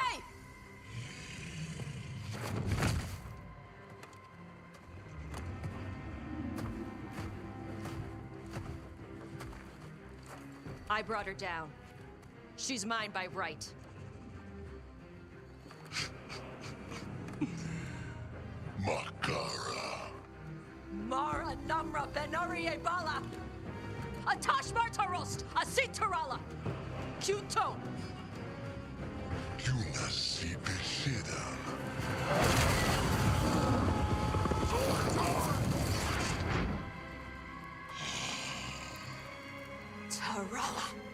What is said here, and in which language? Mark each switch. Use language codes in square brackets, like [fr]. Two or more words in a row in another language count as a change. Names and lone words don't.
[en] Hey! I brought her down. She's mine by right. Makara. Mara Namra Benarie Bala! Atash Martarost! Asit Tarala! Kyuto! Yunasi Bishidam. Tarala!